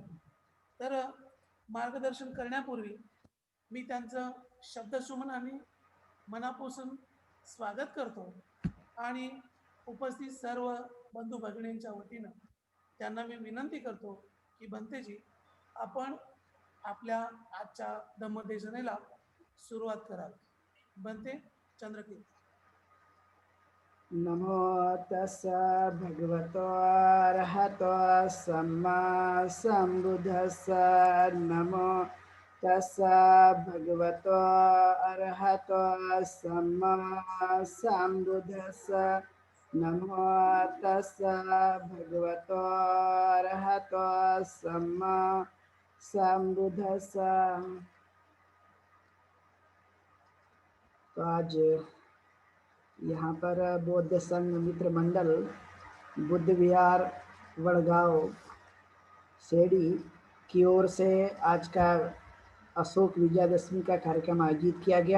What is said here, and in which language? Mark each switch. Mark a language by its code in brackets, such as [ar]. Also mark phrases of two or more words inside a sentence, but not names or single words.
[mr] तर मार्गदर्शन करण्यापूर्वी मी त्यांचं शब्दसुमनाने मनापासून स्वागत करतो आणि उपस्थित सर्व बंधू भगिनींच्या वतीनं त्यांना मी विनंती करतो की भंतेजी, आपण आपल्या आजच्या धम्मदेशनेला सुरुवात कराल. भंते चंद्रकीर्ती. [pi] नमो तस्सा भगवतो अरहतो सम्मा सम्बुद्धस्सा. नमो तस्सा भगवतो अरहतो सम्मा सम्बुद्धस्सा. नमो तस्सा भगवतो अरहतो सम्मा सम्बुद्धस्सा. [hi] तो आज यहाँ पर बौद्ध संघ मित्र मंडल बुद्ध विहार वड़गांव सेड़ी की ओर से आज का अशोक विजयादशमी का कार्यक्रम आयोजित किया गया।